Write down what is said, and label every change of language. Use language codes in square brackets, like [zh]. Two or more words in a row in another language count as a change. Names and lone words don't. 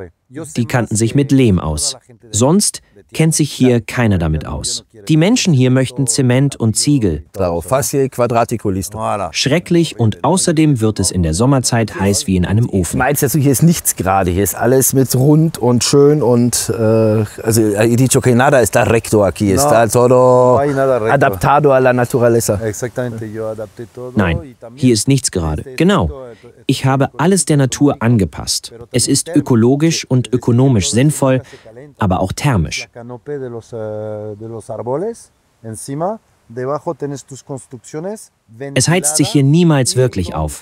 [de] Die kannten sich mit Lehm aus. Sonst kennt sich hier keiner damit aus. Die Menschen hier möchten Zement und Ziegel. [es] Fácil, quadrático, listo. [de] Schrecklich und außerdem wird es in der Sommerzeit heiß wie in einem Ofen. Meinst du, hier ist nichts gerade, hier ist alles mit rund und schön und also [es] he dicho que nada está recto aquí, está todo adaptado a la naturaleza. [de] Nein, hier ist nichts gerade. Genau. Ich habe alles der Natur angepasst. Es ist ökologisch und ökonomisch sinnvoll, aber auch thermisch. Es heizt sich hier niemals wirklich auf.